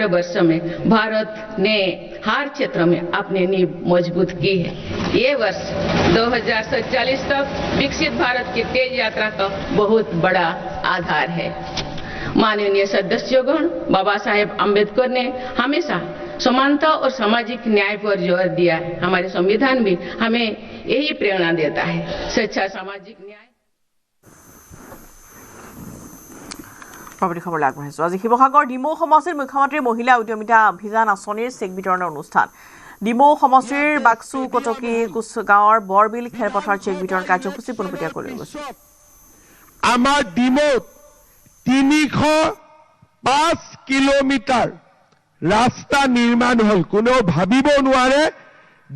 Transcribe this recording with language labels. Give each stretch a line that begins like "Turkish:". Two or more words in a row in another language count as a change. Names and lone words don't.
Hindi: वर्षों में भारत ने हर क्षेत्र में अपनी नींव मजबूत की है ये वर्ष 2047 तक विकसित भारत की तेज यात्रा का बहुत बड़ा आधार है माननीय सदस्यगण बाबा साहेब अम्बेडकर ने हमेशा समानता और सामाजिक न्याय पर जोर दिया हमारे संविधान भी हमें यही प्रेरणा देता है सच्चा सामाजिक न्याय
Assamese: প্ৰবৃত্তি খবৰ আগবঢ়াইছো আজি শিৱসাগৰ ডিমৌ সমষ্টিৰ মুখ্যমন্ত্ৰী মহিলা উদ্যমিতা অভিযান আঁচনিৰ চেক বিতৰণৰ অনুষ্ঠান ডিমৌ সমষ্টিৰ বাক্সু কটকী কুচ গাঁৱৰ বৰবিল খেলপথাৰ চেক বিতৰণ কাৰ্যসূচী পোনপটীয়া কৰি গৈছে আমাৰ ডিমৌত 305 কিলোমিটাৰ ৰাস্তা নিৰ্মাণ হল কোনেও ভাবিব নোৱাৰে যে